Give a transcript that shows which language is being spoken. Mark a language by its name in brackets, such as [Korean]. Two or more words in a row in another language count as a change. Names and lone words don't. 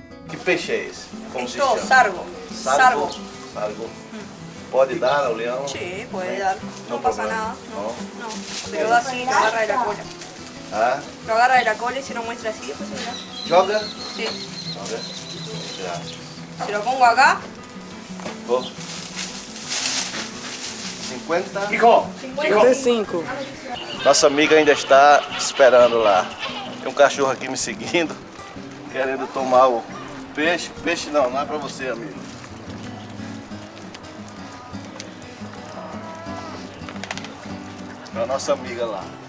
[Portuguese] Que peixe é esse? Como se chama? Sargo. Sargo. Sargo. Pode dar ao leão? [Spanish] Sí, puede dar. No No pasa problema. nada. No. No. Pero así, lo agarra de la cola. Ah, Lo agarra de la cola y se lo muestra así, pues ya. [Portuguese] joga. [Spanish] Sí. [Portuguese] Joga. Já. [Spanish] Si lo pongo acá, Oh. 50. 55. [Portuguese] Nossa amiga ainda está esperando lá. Tem um cachorro aqui me seguindo, querendo tomar o peixe. Peixe não, não é pra você, amigo. É a nossa amiga lá.